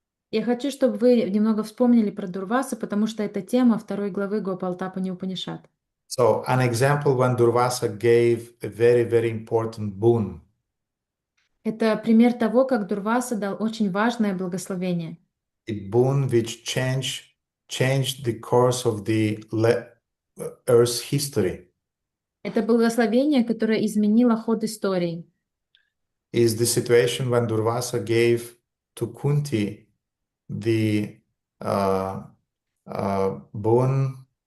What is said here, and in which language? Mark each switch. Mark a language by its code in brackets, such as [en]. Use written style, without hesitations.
[ru] Я хочу, чтобы вы немного вспомнили про Дурвасу, потому что это тема второй главы Гопалатапани Упанишад. [en] So, an example when Durvasa gave a very, very important boon. [ru] Это пример того, как Дурваса дал очень важное благословение. [en] A boon which changed the course of the Earth's history. [ru] Это благословение, которое изменило ход истории. [en] Is the situation when Durvasa gave to Kunti the boon